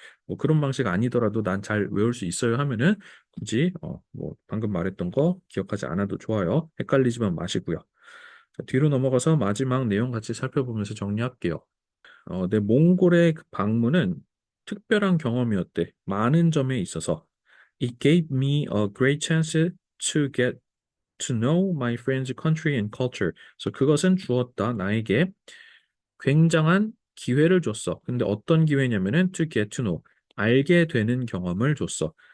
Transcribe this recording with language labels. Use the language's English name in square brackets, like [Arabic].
[Korean] 뭐 그런 방식 아니더라도 난 잘 외울 수 있어요 하면은 굳이 뭐 방금 말했던 거 기억하지 않아도 좋아요. 헷갈리지만 마시고요. 자, 뒤로 넘어가서 마지막 내용 같이 살펴보면서 정리할게요. 내 몽골의 그 방문은 특별한 경험이었대. 많은 점에 있어서. [English] It gave me a great chance to get to know my friend's country and culture. [Korean] 그래서 그것은 주었다. 나에게 굉장한 기회를 줬어. 근데 어떤 기회냐면은 [English] to get to know, [Korean] 알게 되는 경험을 줬어.